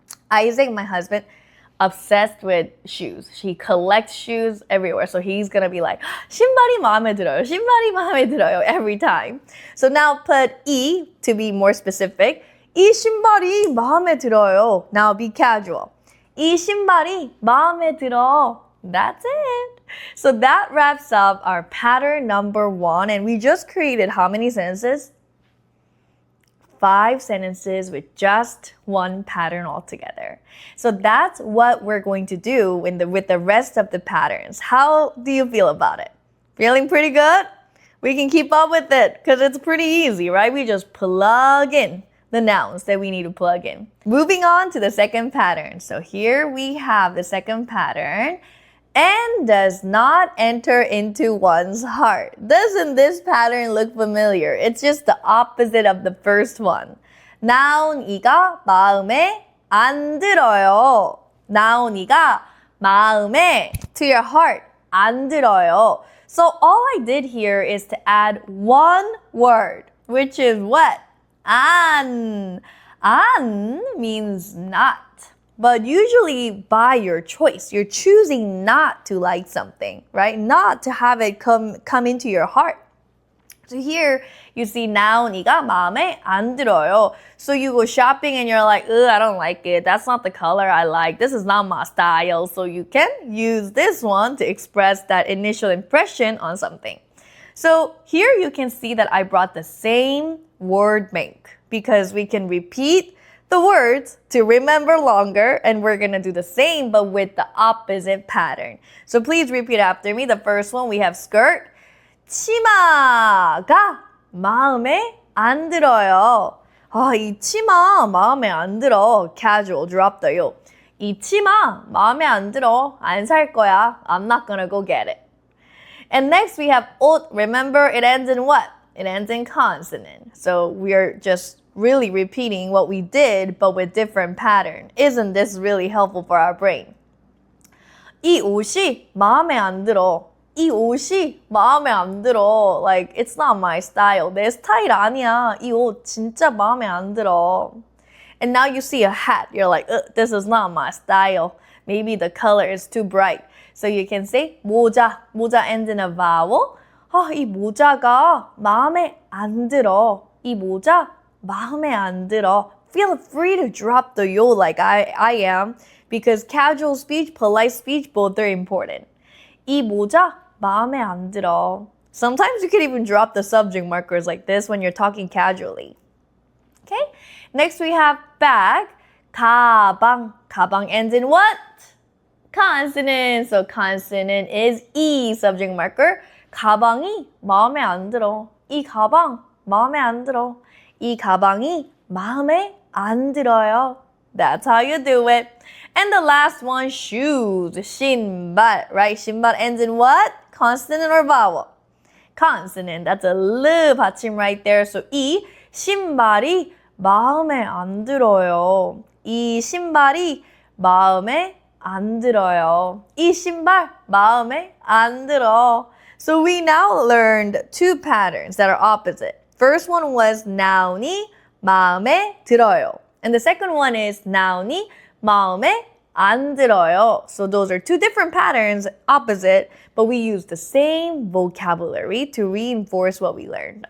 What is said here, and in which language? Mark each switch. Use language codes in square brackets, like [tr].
[en] Isaac, my husband, obsessed with shoes. He collects shoes everywhere. So he's going to be like, [ko] 신발이 마음에 들어요. 신발이 마음에 들어요 [en] every time. So now put 이 to be more specific. [ko] 이 신발이 마음에 들어요. [en] Now be casual. [ko] 이 신발이 마음에 들어. [en] That's it. So that wraps up our pattern number 1. And we just created how many sentences? 5 sentences with just one pattern altogether. So that's what we're going to do with the rest of the patterns. How do you feel about it? Feeling pretty good? We can keep up with it because it's pretty easy, right? We just plug in the nouns that we need to plug in. Moving on to the second pattern. So here we have the second pattern. And does not enter into one's heart. Doesn't this pattern look familiar? It's just the opposite of the first one. [ko] 나온이가 마음에 안 들어요. 나온이가 마음에, [en] to your heart, [ko] 안 들어요. [en] So all I did here is to add one word, which is what? 안. 안 means not. But usually by your choice, you're choosing not to like something, right? Not to have it come into your heart. So here you see 나온이가 마음에 안 들어요. So you go shopping and you're like, I don't like it. That's not the color I like. This is not my style. So you can use this one to express that initial impression on something. So here you can see that I brought the same word bank because we can repeat the words to remember longer, and we're gonna do the same but with the opposite pattern. So please repeat after me. The first one, we have skirt. [ko] 치마가 마음에 안 들어요. 이 치마 마음에 안 들어. [en] Casual, drop the yo. [ko] 이 치마 마음에 안 들어. 안 살 거야. [en] I'm not gonna go get it. And next we have 옷. Remember, it ends in what? It ends in consonant. So we are just really repeating what we did, but with different pattern. Isn't this really helpful for our brain? [ko] 이 옷이 마음에 안 들어. 이 옷이 마음에 안 들어. [en] Like, it's not my style. [ko] 내 스타일 아니야. 이 옷 진짜 마음에 안 들어. [en] And now you see a hat. You're like, this is not my style. Maybe the color is too bright. So you can say 모자. 모자 ends in a vowel. [ko] 이 모자가 마음에 안 들어. 이 모자 마음에 안 들어. [en] Feel free to drop the yo like I am because casual speech, polite speech, both are important. [ko] 이 모자 마음에 안 들어. [en] Sometimes you can even drop the subject markers like this when you're talking casually. Okay? Next we have bag. 가방. 가방 ends in what? Consonant. So consonant is E subject marker. [ko] 가방이 마음에 안 들어. 이 가방 마음에 안 들어. 이 가방이 마음에 안 들어요. [en] That's how you do it. And the last one, shoes. 신발, right? 신발 ends in what? Consonant or vowel? Consonant. That's a L 받침 right there. [ko] So 이 신발이 마음에 안 들어요. 이 신발이 마음에 안 들어요. 이 신발 마음에 안 들어. [en] So we now learned two patterns that are opposite. First one was noun이 [ko] 마음에 들어요. [en] And the second one is noun이 [ko] 마음에 안 들어요. [en] So those are two different patterns, opposite, but we use the same vocabulary to reinforce what we learned.